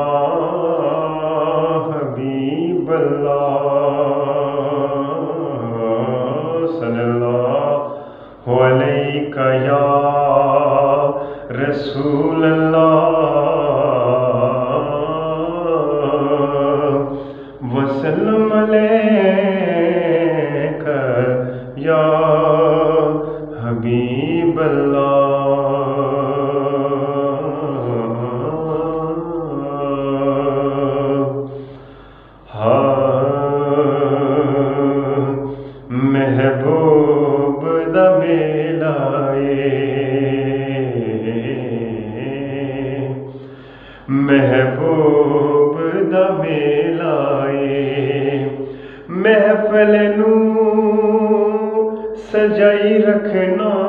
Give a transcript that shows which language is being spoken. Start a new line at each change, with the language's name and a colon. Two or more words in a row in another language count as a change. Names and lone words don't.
Arabic: حبيب الله صلى الله عليك يا رسول الله وسلم عليك يا حبيب الله.
Punjabi: محبوب دا میلاے محبوب دا میلاے محفل نوں سجائی رکھنا